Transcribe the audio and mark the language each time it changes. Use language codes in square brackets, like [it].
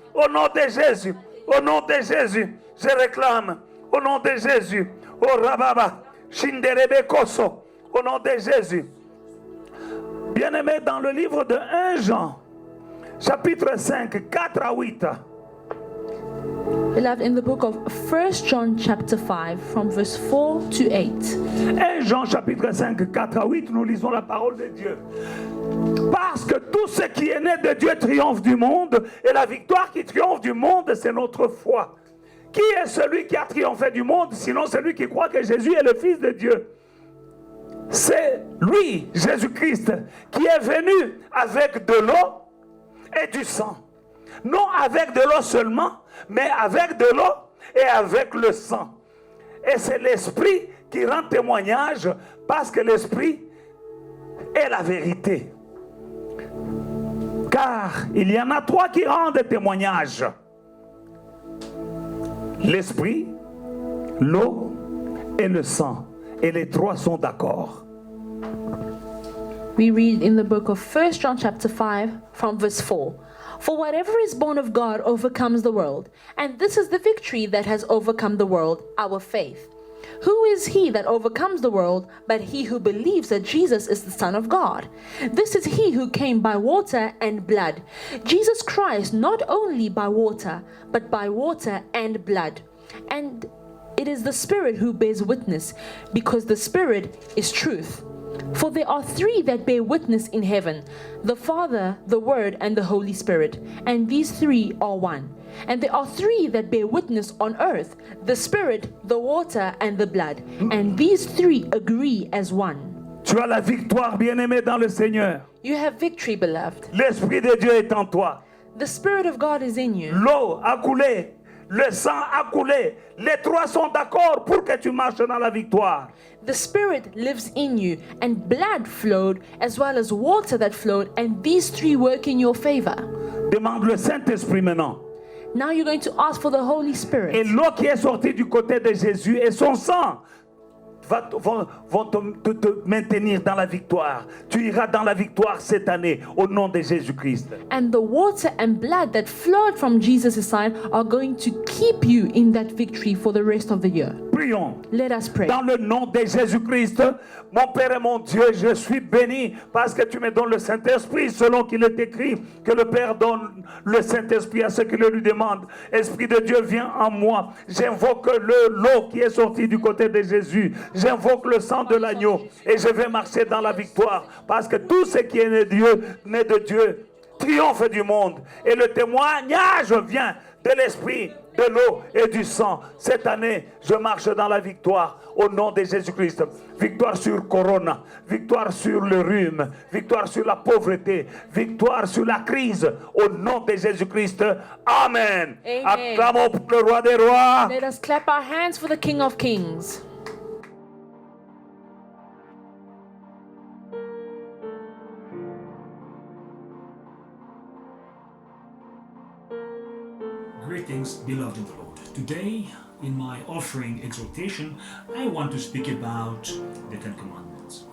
[fr] Au nom de Jésus. Au nom de Jésus. Je réclame au nom de Jésus. Oh Rababa, Shinderebe Koso, au nom de Jésus. Bien-aimé, dans le livre de 1 Jean, chapitre 5, 4 à 8. [en] Beloved, in the book of 1 John chapter 5, from verse 4 to 8. [fr] 1 Jean chapitre 5, 4 à 8, nous lisons la parole de Dieu. Parce que tout ce qui est né de Dieu triomphe du monde, et la victoire qui triomphe du monde, c'est notre foi. Qui est celui qui a triomphé du monde, sinon celui qui croit que Jésus est le Fils de Dieu? C'est lui, Jésus-Christ, qui est venu avec de l'eau et du sang. Non avec de l'eau seulement, mais avec de l'eau et avec le sang. Et c'est l'Esprit qui rend témoignage, parce que l'Esprit est la vérité. Car il y en a 3 qui rendent témoignage: l'Esprit, l'eau et le sang. Et les 3 sont d'accord. [en] We read in the book of 1 John chapter 5 from verse 4. For whatever is born of God overcomes the world, and this is the victory that has overcome the world, our faith. Who is he that overcomes the world but he who believes that Jesus is the Son of God? This is he who came by water and blood, Jesus Christ, not only by water, but by water and blood. And it is the Spirit who bears witness, because the Spirit is truth. For there are 3 that bear witness in heaven, the Father, the Word, and the Holy Spirit, and these 3 are one. And there are 3 that bear witness on earth, the Spirit, the water, and the blood, and these 3 agree as one. [fr] Tu as la victoire, bien-aimé, dans le Seigneur. [en] You have victory, beloved. [fr] L'Esprit de Dieu est en toi. [en] The Spirit of God is in you. [fr] L'eau a coulé, le sang a coulé. Les 3 sont d'accord pour que tu marches dans la victoire. [en] The Spirit lives in you, and blood flowed as well as water that flowed, and these 3 work in your favor. [fr] Demande le Saint-Esprit maintenant. [en] Now you're going to ask for the Holy Spirit. [fr] Et l'eau qui est sortie du côté de Jésus et son sang vont te maintenir dans la victoire. Tu iras dans la victoire cette année au nom de Jésus-Christ. [en] And the water and blood that flowed from Jesus' side are going to keep you in that victory for the rest of the year. [fr] Prions. [en] Let us pray. [fr] Dans le nom de Jésus-Christ, mon Père et mon Dieu, je suis béni parce que tu me donnes le Saint-Esprit, selon qu'il est écrit que le Père donne le Saint-Esprit à ceux qui le lui demandent. Esprit de Dieu, viens en moi. J'invoque l'eau qui est sortie du côté de Jésus. J'invoque le sang de l'agneau et je vais marcher dans la victoire, parce que tout ce qui est né de Dieu, triomphe du monde. Et le témoignage vient de l'Esprit, de l'eau et du sang. Cette année, je marche dans la victoire au nom de Jésus-Christ. Victoire sur Corona, victoire sur le rhume, victoire sur la pauvreté, victoire sur la crise au nom de Jésus-Christ. Amen. Acclamons pour le roi des rois. [en] Let us clap our hands for the King of Kings. Greetings, beloved in the Lord. Today, in my offering exhortation, I want to speak about the 10 Commandments.